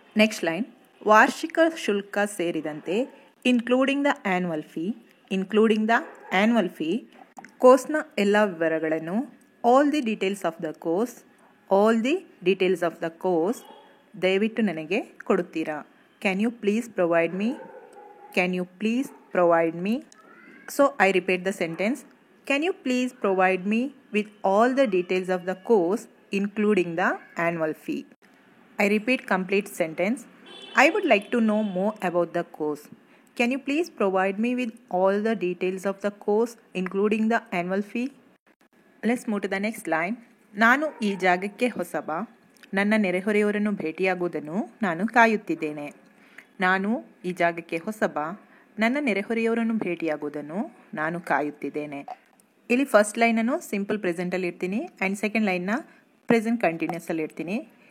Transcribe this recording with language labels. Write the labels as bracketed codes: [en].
[en] next line, [kn] ವಾರ್ಷಿಕ ಶುಲ್ಕ ಸೇರಿದಂತೆ [en] Including the annual fee. Including the annual fee. [kn] ಕೋರ್ಸ್ನ ಎಲ್ಲ ವಿವರಗಳನ್ನು. [en] All the details of the course. All the details of the course [kn] ದಯವಿಟ್ಟು ನನಗೆ ಕೊಡುತ್ತೀರಾ? [en] Can you please provide me? Can you please provide me? So I repeat the sentence. Can you please provide me with all the details of the course, including the annual fee? I repeat complete sentence. I would like to know more about the course. Can you please provide me with all the details of the course, including the annual fee? Let's move to the next line. [kn] ನಾನು ಈ ಜಾಗಕ್ಕೆ ಹೊಸಬ. ನನ್ನ ನೆರೆಹೊರೆಯವರನ್ನು ಭೇಟಿಯಾಗುವುದನ್ನು ನಾನು ಕಾಯುತ್ತಿದ್ದೇನೆ. ನಾನು ಈ ಜಾಗಕ್ಕೆ ಹೊಸಬ. ನನ್ನ ನೆರೆಹೊರೆಯವರನ್ನು ಭೇಟಿಯಾಗುವುದನ್ನು ನಾನು ಕಾಯುತ್ತಿದ್ದೇನೆ. ಇಲ್ಲಿ ಫಸ್ಟ್ ಲೈನನ್ನು ಸಿಂಪಲ್ ಪ್ರೆಸೆಂಟಲ್ಲಿ ಇರ್ತೀನಿ ಆ್ಯಂಡ್ ಸೆಕೆಂಡ್ ಲೈನ್ನ ಪ್ರೆಸೆಂಟ್ ಕಂಟಿನ್ಯೂಸಲ್ಲಿ ಇರ್ತೀನಿ.